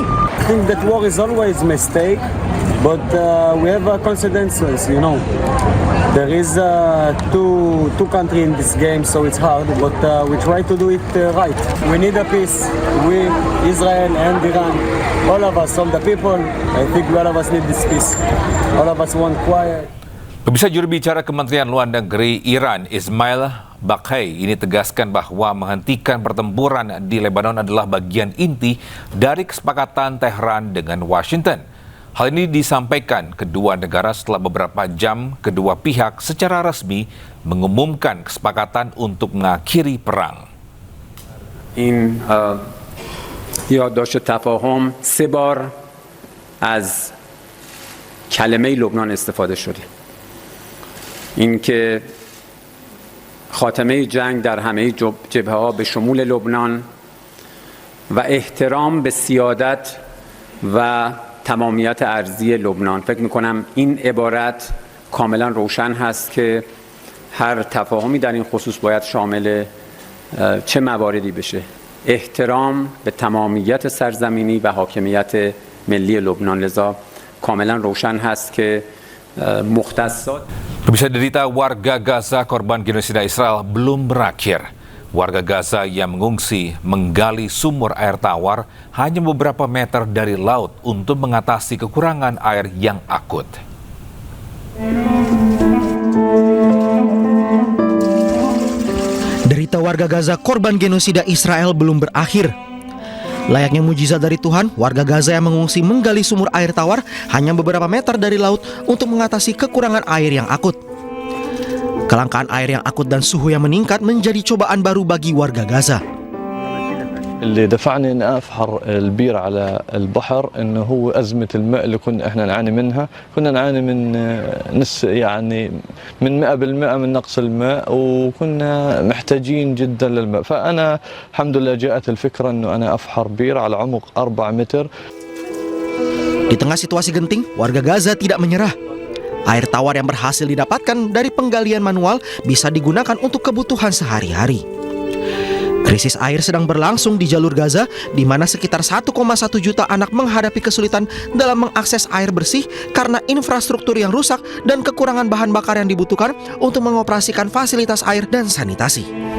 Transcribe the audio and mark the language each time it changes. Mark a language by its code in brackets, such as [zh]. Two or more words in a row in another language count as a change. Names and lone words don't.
[en] I think that war is always a mistake, but we have consequences, you know. There is two countries in this game, so it's hard, but we try to do it right. We need a peace. We, Israel and Iran, all of us, all the people, I think all of us need this peace. All of us want quiet. [id] Pemirsa, juru bicara Kementerian Luar Negeri Iran, Ismail Baghai, ini tegaskan bahwa menghentikan pertempuran di Lebanon adalah bagian inti dari kesepakatan Tehran dengan Washington. Hal ini disampaikan kedua negara setelah beberapa jam kedua pihak secara resmi mengumumkan kesepakatan untuk mengakhiri perang. [fa] این یادداشت تفاهم 3 بار از کلمه لبنان استفاده شده. اینکه خاتمه جنگ در همه جبهه‌ها به شمول لبنان و احترام به سیادت و تمامیت ارضی لبنان. فکر می‌کنم این عبارت کاملا روشن هست که هر تفاهمی در این خصوص باید شامل چه مواردی بشه. احترام به تمامیت سرزمینی و حاکمیت ملی لبنان. لذا کاملا روشن هست که مختصات. [id] Pemirsa, derita warga Gaza korban genosida Israel belum berakhir. Warga Gaza yang mengungsi menggali sumur air tawar hanya beberapa meter dari laut untuk mengatasi kekurangan air yang akut. Derita warga Gaza korban genosida Israel belum berakhir. Layaknya mujizat dari Tuhan, warga Gaza yang mengungsi menggali sumur air tawar hanya beberapa meter dari laut untuk mengatasi kekurangan air yang akut. Kelangkaan air yang akut dan suhu yang meningkat menjadi cobaan baru bagi warga Gaza. [ar] اللي دفعني اني افحر البير على البحر انه هو ازمه الماء اللي كنا احنا نعاني منها، كنا نعاني من يعني من 100% من نقص الماء، وكنا محتاجين جدا للماء، فانا الحمد لله جاءت الفكره انه انا افحر بير على عمق 4 متر. [id] Di tengah situasi genting, warga Gaza tidak menyerah. Air tawar yang berhasil didapatkan dari penggalian manual bisa digunakan untuk kebutuhan sehari-hari. Krisis air sedang berlangsung di jalur Gaza, di mana sekitar 1,1 juta anak menghadapi kesulitan dalam mengakses air bersih karena infrastruktur yang rusak dan kekurangan bahan bakar yang dibutuhkan untuk mengoperasikan fasilitas air dan sanitasi.